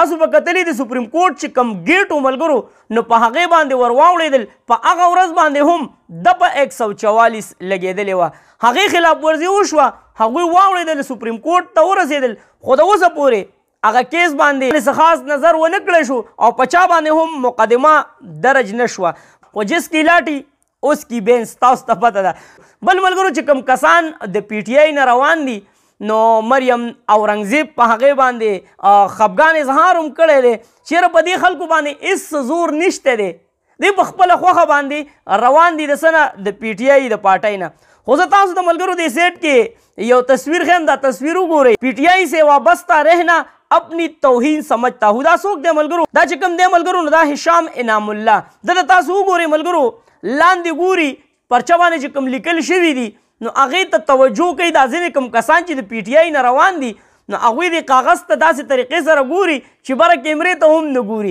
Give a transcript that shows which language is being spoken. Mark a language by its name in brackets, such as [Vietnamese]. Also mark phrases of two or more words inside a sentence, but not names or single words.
[Pashto] تاسو به کتلي د سپریم کورټ چې کوم ګیټ و ملګرو نو په هغې باندې ور واوړېدل، په هغه ورځ باندې هم دپه 144 لګېدلې وه. هغې خلاف ورزي وشوه، هغوی واوړېدل سپریم کورټ ته ورسېدل، خو د اوسه پورې هغه کیس باندې څه خاص نظر ونه کړی شو او په چا باندې هم مقدمه درج نه شوه. [Urdu] خو جس کی لاټي اوس کی بینس [Pashto] تاسو ته پته ده. بل ملګرو چې کوم کسان د پی ټی آی نه روان دي نو مریم اورنګزیب په هغې باندې خفګان اظهار هم کړی دی. چېرې په دې خلکو باندې هېڅ زور نشته دی، دوی په خپله خوښه باندې روان دي د څه نه د پی ټی آی د پارټۍ نه. خو زه تاسو د ملګرو د سیټ کې یو تصویر خیم، دا تصویر وګورئ. [Urdu] پی ټی آی سے وابستہ رہنا اپنی توہین سمجھتا ہوں. [Pashto] دا څوک دی ملګرو؟ دا چې کوم دی ملګرو نو دا هشام انعام الله. دلته تاسو وګورئ ملګرو لاندې ګوري پرچه باندې چې کوم لیکل شوي دي نو هغې ته توجه کوي. دا ځینې کوم کسان چې د پی ټی آی نه روان دي نو هغوی د کاغذ ته داسې طریقې سره ګوري چې بره کیمرې ته هم نه ګوري.